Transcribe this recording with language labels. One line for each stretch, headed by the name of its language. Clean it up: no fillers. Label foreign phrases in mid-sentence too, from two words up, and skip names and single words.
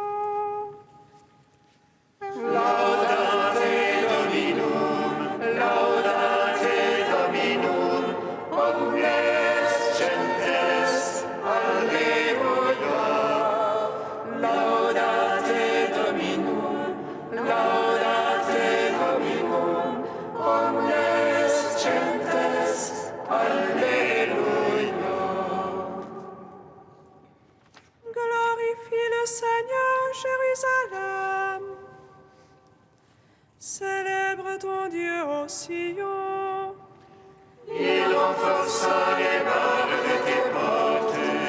Latin: Laudate Dominum, laudate Dominum, omnes gentes, alleluia. Laudate Dominum, laudate Dominum, omnes gentes, alleluia.
French: Glorifie le Seigneur, Jérusalem. Célèbre ton Dieu au Sion. Il renforça les barres de tes portes.